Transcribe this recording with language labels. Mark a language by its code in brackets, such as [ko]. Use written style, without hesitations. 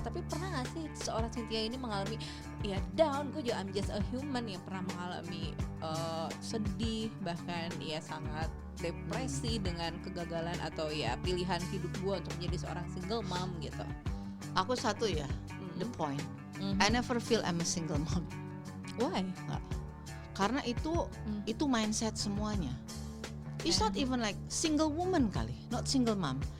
[id] Tapi pernah gak sih seorang Cynthia ini mengalami ya down? Gue juga [en] I'm just a human [id] yang pernah mengalami sedih, bahkan ya sangat depresi dengan kegagalan atau ya pilihan hidup gue untuk menjadi seorang single mom gitu. Aku satu ya, the point. [en] I never feel I'm a single mom. Why? [id] Nggak. Karena itu mindset semuanya. [en] It's not even like single woman kali, not single mom.